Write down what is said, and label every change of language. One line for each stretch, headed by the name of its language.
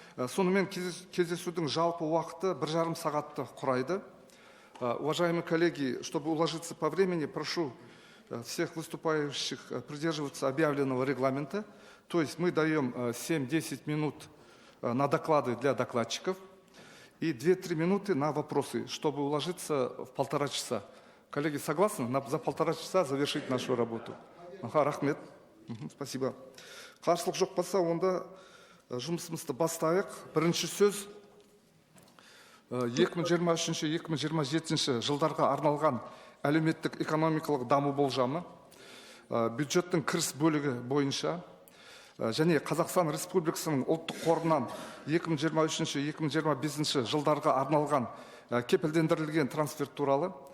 Kazakh: Сонымен кездесудің жалпы уақыты 1,5 сағатты құрайды.
Russian: Уважаемые коллеги, чтобы уложиться по времени, прошу всех выступающих придерживаться объявленного регламента. То есть мы даем 7-10 минут на доклады для докладчиков и 2-3 минуты на вопросы, чтобы уложиться в 1,5 часа. Коллеги, согласны за 1,5 часа завершить нашу работу?
Kazakh: Рахмет.
Russian: Спасибо.
Kazakh: Қарсылық жоқ болса, онда жұмысымызды бастайық. Бірінші сөз 2023-2027 жылдарға арналған әлеуметтік экономикалық даму болжамы, бюджеттің кіріс бөлігі бойынша және Қазақстан Республикасының ұлттық қорынан 2023-2025 жылдарға арналған кепілдендірілген трансфер туралы